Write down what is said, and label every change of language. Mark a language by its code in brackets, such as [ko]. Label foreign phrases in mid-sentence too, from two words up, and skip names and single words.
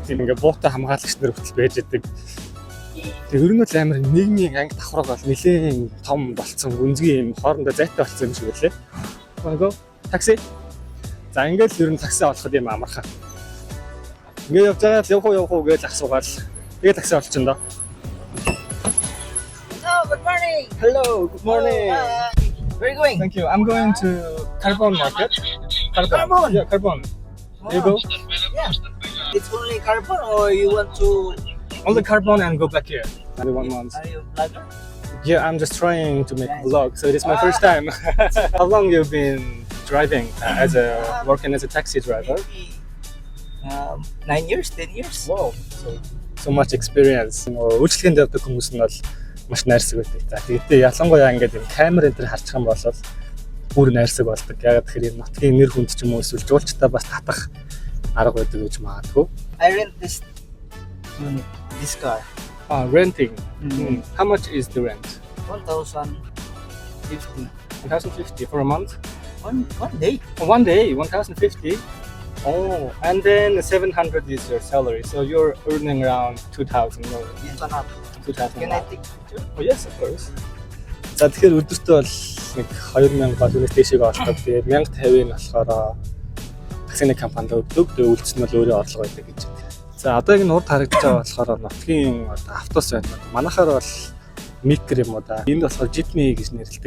[mn] Тийм ингээ буутай хамгаалагч нар хөтөл байж идэг. Тэгээ ер нь бол амар нийгмийн анги давхраг бол нэлээд том болцсон. Гүнзгий юм хоорондоо зайтай болцсон юм шиг байлээ. Гоо такси. За ингээл ер нь такси олоход юм амархан. Ингээ явж байгаа л явах уу гэж асуугаад тэгээ такси олчихно доо. [en] Good morning. Hello, good morning. Where are you going? Thank you. I'm going to Carbon Market. Carbon? Yeah, Carbon. You go? Yeah. It's only carbon or you want to... Only Carbon and go back here. Only 1 month. Are you a vlogger? Yeah, I'm just trying to make a vlog, so it is my first time. How long you've been driving working as a taxi driver? Maybe 9 years, 10 years. Wow, so much experience. [mn] Үйлчлэгэнд явдаг хүмүүс нь бол маш найрсаг байдаг. За тэгээд ялангуяа ингээд энэ камер энэ төр харчих юм бол бүр найрсаг болдог. Яг тэгэхээр энэ нутгийн нэр хүнд ч юм уу эсвэл жуулчтай бас татах арга байдаг гэж магадгүй. [en] I rent this car. Renting. How much is the rent? 1,050. 1,050 for a month? One day. 1 day, 1,050. Oh, and then 700 is your salary, so you're earning around 2,000. Yes, 2,000. Can I take a picture? Oh yes, of course. [mn] За тэгэхээр өдөртөө бол нэг 2,000 бол үнэс дэшиг олдог. Тэгээд 1,050-ыг болохоор таксины компанид өгдөг. Тэгээд үйлчлэл нь бол өөрөө орлого байдаг гэж байна. За одоо яг энэ урд харагдаж байгаа болохоор нутгийн автобус байна. Манайхаар бол микро юм уу да. Энд болохоор жипни гэж нэрлэдэг.